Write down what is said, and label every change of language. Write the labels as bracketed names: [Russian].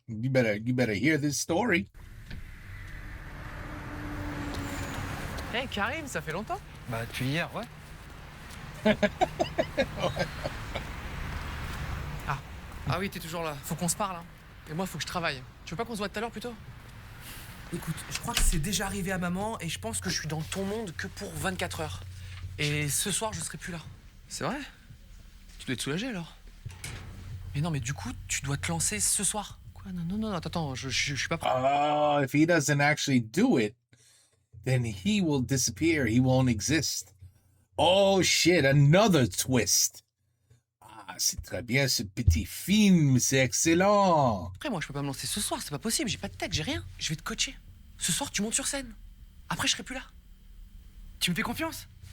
[English] You better hear this story. [French] Hey Karim, ça fait longtemps? Bah depuis hier, ouais. Ah oui, t'es toujours là. Faut qu'on se parle, hein. Et moi, faut que je travaille. Tu veux pas qu'on se voit tout à l'heure plutôt? Écoute, je crois que c'est déjà arrivé à maman et je pense que je suis dans ton monde que pour 24 heures. Et ce soir, je serai plus là. C'est vrai? Tu dois être soulagé alors? Mais non, mais du coup, tu dois te lancer ce soir. Quoi? Non, attends, je suis pas prêt. [English] Oh, if he doesn't actually do it, then he will disappear. He won't exist. Oh shit, another twist. [French] Ah, c'est très bien ce petit film, c'est excellent. Après, moi, je peux pas me lancer ce soir, c'est pas possible, j'ai pas de tech, j'ai rien. Je vais te coacher. Ce soir, tu montes sur scène. Après, je serai plus là. Tu me fais confiance?